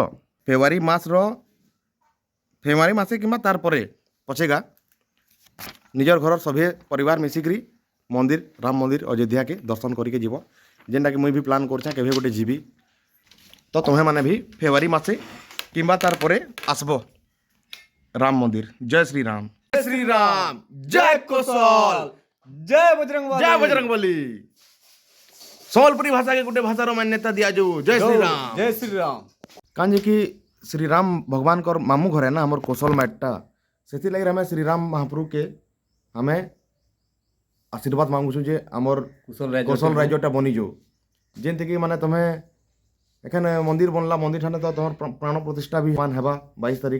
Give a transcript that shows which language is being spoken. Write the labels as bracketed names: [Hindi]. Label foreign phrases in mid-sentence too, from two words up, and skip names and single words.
[Sambalpuri] ଫେବୃଆରୀ ମାସେ କିମ୍ବା ତାର ପରେ ପଛେଗା ନିଜର ଘରର ସଭେ ପରିବାର ମିଶିକିରି ମନ୍ଦିର ରାମ ମନ୍ଦିର ଅଯୋଧ୍ୟାକେ ଦର୍ଶନ କରିକି ଯିବ। ଯେନ୍ଟାକି ମୁଇଁ ବି ପ୍ଲାନ୍ କରୁଛେଁ କେବେ ଗୋଟେ ଯିବି। ତ ତୁମେମାନେ ବି ଫେବୃଆରୀ ମାସେ କିମ୍ବା ତାର ପରେ ଆସବ ରାମ ମନ୍ଦିର। ଜୟ ଶ୍ରୀରାମ, ଜୟ ଶ୍ରୀରାମ, ଜୟ କୋଶଲ, [Hindi] जय बजरंग [Sambalpuri] ଜୟ ବଜରଙ୍ଗବଲି। ସମ୍ବଲପୁରୀ ଭାଷାକେ ଗୋଟେ ଭାଷାର ମାନ୍ୟତା ଦିଆଯାଉ। ଜୟ ଶ୍ରୀରାମ। [Hindi] जय श्री राम। [Sambalpuri] କାଁ ଯେ କି ଶ୍ରୀରାମ ଭଗବାନଙ୍କର ମାମୁଁ ଘରେ ନା ଆମର କୋଶଲ ମାଟିଟା, ସେଥିଲାଗି ଆମେ ଶ୍ରୀରାମ ମହାପ୍ରଭୁକେ ଆମେ ଆଶୀର୍ବାଦ ମାଗୁଛୁ ଯେ ଆମର କୋଶଲ ରାଜ୍ୟଟା ବନିଯାଉ। ଯେମିତିକି ମାନେ ତମେ ଏখানে ମନ୍ଦିର ବନଲା, ମନ୍ଦିର ଠାନେ ତ ତମର ପ୍ରାଣ ପ୍ରତିଷ୍ଠା ବି ହେବା 22 ତାରିଖ।